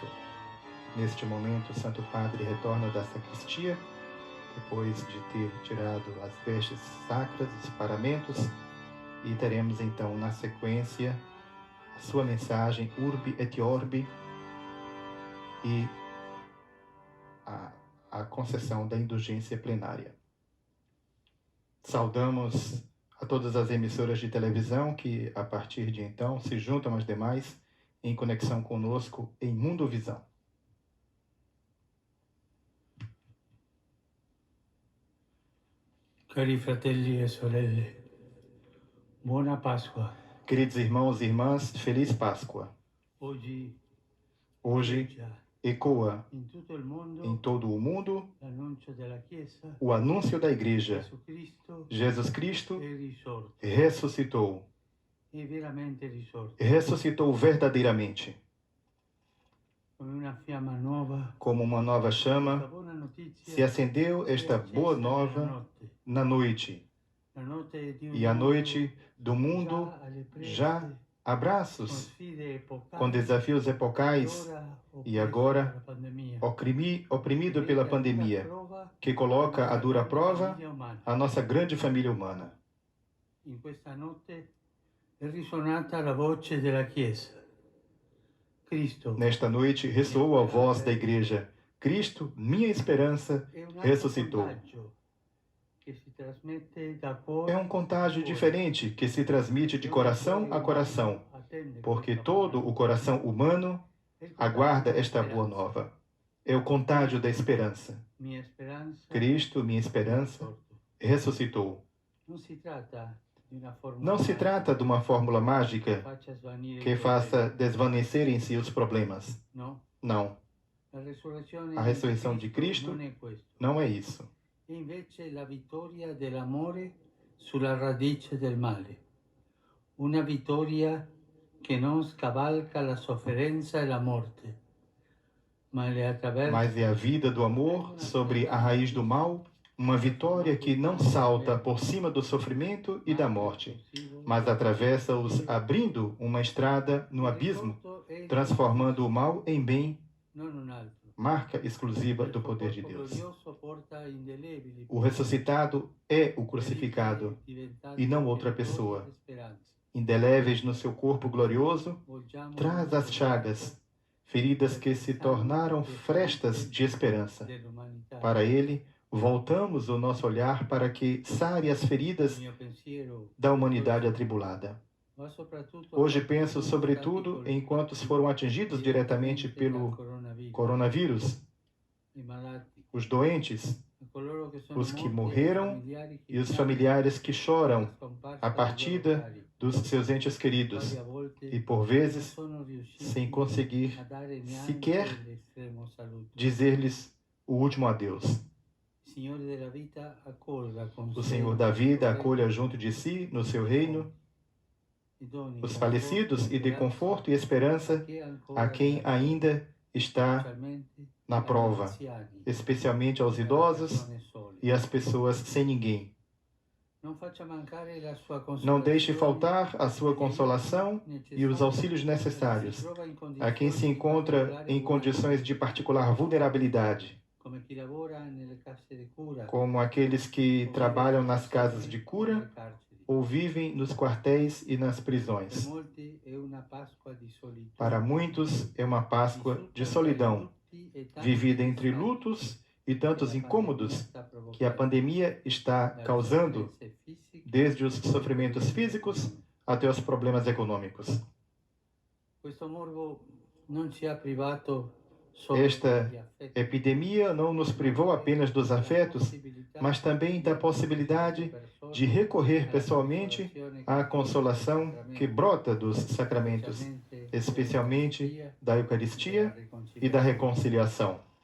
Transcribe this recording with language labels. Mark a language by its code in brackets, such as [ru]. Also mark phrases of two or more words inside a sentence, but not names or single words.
[pt] Neste momento, o Santo Padre retorna da sacristia, depois de ter tirado as vestes sacras, os paramentos, e teremos então na sequência a sua mensagem Urbi et Orbi e a concessão da indulgência plenária. Saudamos a todas as emissoras de televisão que, a partir de então, se juntam às demais em conexão conosco em Mundovisão. Cari fratelli e sorelle, buona Pasqua. Queridos irmãos e irmãs, feliz Páscoa. Hoje, Hoje, ecoa [it] in tutto il mondo [pt] em todo o mundo [it] l'annuncio della Chiesa. [pt] o anúncio da igreja. [it] Gesù Cristo [pt] Jesus Cristo [it] è risorto, [pt] ressuscitou. [it] è veramente risorto, [pt] Ressuscitou verdadeiramente, [it] come una fiamma nuova. [pt] como uma nova [it] La [pt] chama. [it] buona notizia [pt] Se acendeu [it] si è [pt] esta [it] accesa [pt] boa [it] nella [pt] nova [it] notte. [pt] na noite, [it] La notte di un [pt] e a [it] mondo [pt] noite do mundo [it] già alle prese, [pt] já [it] con [pt] abraços [it] sfide epocali, [pt] com desafios [it] e [pt] epocais [it] ora [pt] e [it] oppresse [pt] agora [it] dalla pandemia, [pt] oprimido [it] che [pt] pela [it] mette a dura [pt] pandemia, [it] prova [pt] que coloca [it] la [pt] a dura [it] grande [pt] prova [it] famiglia umana. [pt] a nossa grande família humana. [it] In questa notte è risuonata la voce della Chiesa. Cristo [pt] Nesta noite ressoou a voz da igreja. Cristo, minha esperança, [it] è un altro [pt] ressuscitou. [it] contagio che si trasmette da cuore [pt] É um contágio [it] a cuore. [pt] diferente que se transmite de coração a coração, [it] Attende [pt] porque [it] questa [pt] todo [it] buona [pt] o coração humano [it] È il [pt] aguarda [it] contagio [pt] esta [it] della [pt] boa [it] speranza. [pt] nova. É o contágio da esperança. [it] Mia speranza [pt] Cristo, minha [it] è [pt] esperança, [it] risorto. [pt] ressuscitou. [it] Non si tratta di una formula [pt] Não se trata de uma fórmula [it] che [pt] mágica [it] faccia svanire [pt] que [it] i [pt] faça desvanecerem-se os problemas. [it] problemi. No, [pt] Não, [it] la resurrezione [pt] a ressurreição de [it] Cristo [pt] Cristo [it] non è questo. [pt] não é isso. [it] È invece la vittoria dell'amore sulla radice del male. Una vittoria che non scavalca la sofferenza e la morte, ma le attraversa [pt] Mas é a vida do amor sobre a raiz do mal, uma vitória que não salta por cima do sofrimento e da morte, mas atravessa-os abrindo uma estrada no abismo, transformando o mal em bem, [it] non un altro. [pt] marca exclusiva do poder de [it] Il [pt] Deus. [it] glorioso porta indelebili [pt] O ressuscitado é o crucificado, [it] diventati [pt] e não outra [it] genitori [pt] pessoa. [it] di speranza. [pt] indeléveis no seu corpo glorioso, [it] Volgiamo [pt] traz as chagas, feridas que se tornaram frestas de esperança. [it] dell'umanità. [pt] Para ele, voltamos o nosso olhar para que sare as feridas [it] Il mio pensiero [pt] da humanidade atribulada. [it] va soprattutto [pt] Hoje [it] a [pt] penso [it] quanti [pt] sobretudo [it] sono stati [pt] em quantos foram atingidos diretamente [it] direttamente [pt] pelo [it] dal coronavirus, [pt] coronavírus, [it] i malati, [pt] os doentes [it] a coloro che sono [pt] os que [it] morti, [pt] morreram [it] ai familiari che [pt] e os [it] piangono [pt] familiares que choram [it] la scomparsa [pt] a [it] dei loro [pt] partida [it] cari, [pt] dos seus entes queridos [it] quali a volte [pt] e, por [it] non [pt] vezes, [it] sono riusciti [pt] sem conseguir [it] a dare neanche [pt] sequer [it] l'estremo saluto. [pt] dizer-lhes o último adeus. [it] Il Signore della vita accolga con [pt] O [it] sé [pt] Senhor da vida [it] i [pt] acolha junto de si, no seu reino, [it] i doni [pt] os [it] di [pt] falecidos [it] conforto [pt] e de [it] speranza [pt] conforto e esperança [it] che ancora [pt] a quem [it] vivono, [pt] ainda está [it] specialmente [pt] na [it] agli [pt] prova, [it] anziani, [pt] especialmente aos [it] alle [pt] idosos [it] persone sole. [pt] e às pessoas sem ninguém. [it] Non faccia mancare la sua [pt] Não deixe [it] consolazione [pt] faltar a sua consolação e os auxílios [it] a chi [pt] necessários [it] si trova in [pt] a quem se [it] condizioni di [pt] encontra [it] particolare [pt] em condições de particular vulnerabilidade, [it] come chi lavora nelle casse di cura, [pt] como aqueles que trabalham nas casas de cura [it] nelle carceri. [pt] ou vivem nos quartéis e nas [it] Per [pt] prisões. [it] molti è una Pasqua di solitudine, [pt] Para muitos, é uma Páscoa de solidão, vivida entre lutos e tantos incômodos que a pandemia está causando, desde os sofrimentos físicos até os problemas econômicos. [it] Questo morbo non ci ha privato [pt] Esta epidemia não nos privou apenas dos afetos, mas também da possibilidade de recorrer pessoalmente à consolação que brota dos sacramentos, especialmente da Eucaristia e da reconciliação.